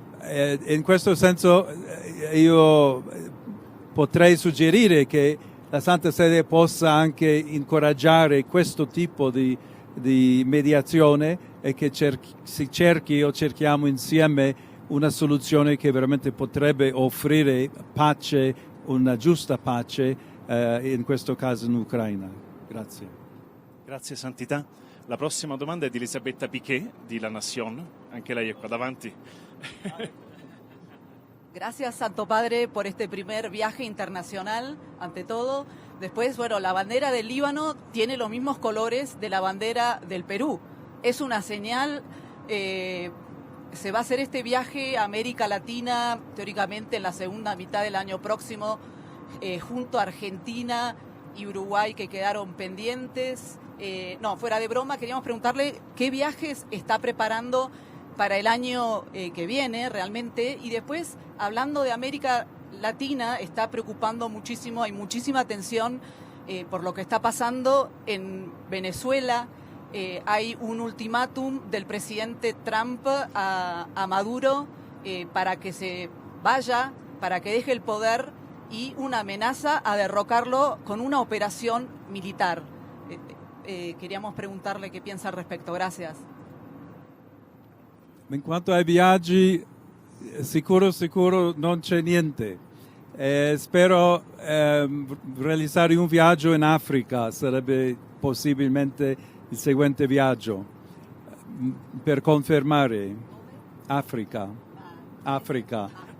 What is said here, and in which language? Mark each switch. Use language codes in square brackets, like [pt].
[it] In questo senso io potrei suggerire che la Santa Sede possa anche incoraggiare questo tipo di mediazione e che si cerchi o cerchiamo insieme una soluzione che veramente potrebbe offrire pace, una giusta pace, in questo caso in Ucraina. Grazie. Grazie Santità. La prossima domanda è di Elisabetta Piquet di La Nación. Anche lei è qua davanti. [es] Gracias, Santo Padre, por este primer viaje internacional, ante todo. Después, bueno, la bandera del Líbano tiene los mismos colores de la bandera del Perú. Es una señal, se va a hacer este viaje a América Latina, teóricamente en la segunda mitad del año próximo, junto a Argentina y Uruguay, que quedaron pendientes. No, fuera de broma, queríamos preguntarle qué viajes está preparando para el año que viene realmente. Y después, hablando de América Latina, está preocupando muchísimo, hay muchísima tensión por lo que está pasando en Venezuela. Hay un ultimátum del presidente Trump a Maduro para que se vaya, para que deje el poder, y una amenaza a derrocarlo con una operación militar. Queríamos preguntarle qué piensa al respecto. Gracias. [it] In quanto ai viaggi, sicuro non c'è niente. Spero realizzare un viaggio in Africa, sarebbe possibilmente il seguente viaggio, per confermare Africa.